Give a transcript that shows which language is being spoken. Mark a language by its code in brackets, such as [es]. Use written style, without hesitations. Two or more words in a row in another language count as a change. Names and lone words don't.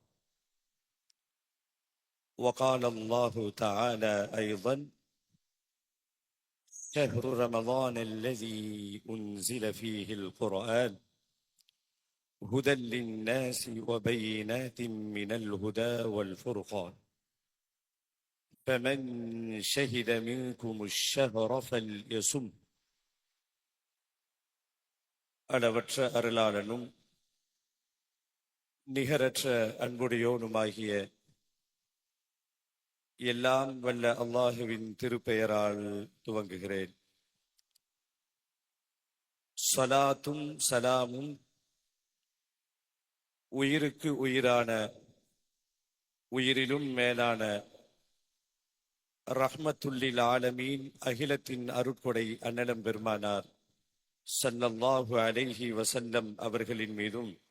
[ar] وقال الله تعالى أيضا: شهر رمضان الذي أنزل فيه القرآن هدى للناس وبينات من الهدى والفرقان فمن شهد منكم الشهر فليصم. [ta] அளவற்ற அருளாளனும் நிகரற்ற அன்புடையோனுமாகிய எல்லாம் வல்ல அல்லாஹுவின் திருப்பெயரால் துவங்குகிறேன். ஸலாத்தும் சலாமும் உயிருக்கு உயிரான, உயிரிலும் மேலான [ar] رحمة للعالمين [ta] அகிலத்தின் அருட்கொடை அன்னலம் பெருமானார் [ar] صلى الله عليه وسلم [ta] அவர்களின் மீதும்,